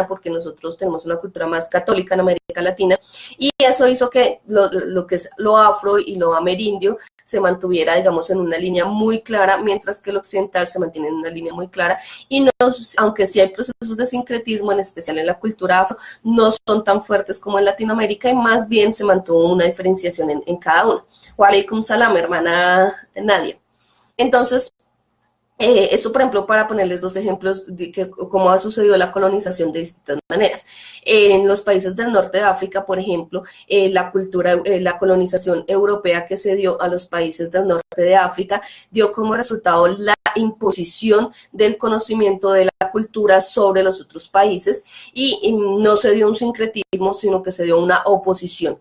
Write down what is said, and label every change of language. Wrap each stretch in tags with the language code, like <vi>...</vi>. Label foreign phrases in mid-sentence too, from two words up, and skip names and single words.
<es>porque nosotros tenemos una cultura más católica en América Latina, y eso hizo que lo que es lo afro y lo amerindio se mantuviera, digamos, en una línea muy clara, mientras que el occidental se mantiene en una línea muy clara, y no, aunque sí hay procesos de sincretismo, en especial en la cultura afro, no son tan fuertes como en Latinoamérica, y más bien se mantuvo una diferenciación en cada uno.</es> <ar>وعليكم السلام,</ar> <es>hermana Nadia. Entonces, esto, por ejemplo, para ponerles dos ejemplos de cómo ha sucedido la colonización de distintas maneras. En los países del norte de África, por ejemplo, la colonización europea que se dio a los países del norte de África dio como resultado la imposición del conocimiento de la cultura sobre los otros países, y no se dio un sincretismo, sino que se dio una oposición.</es>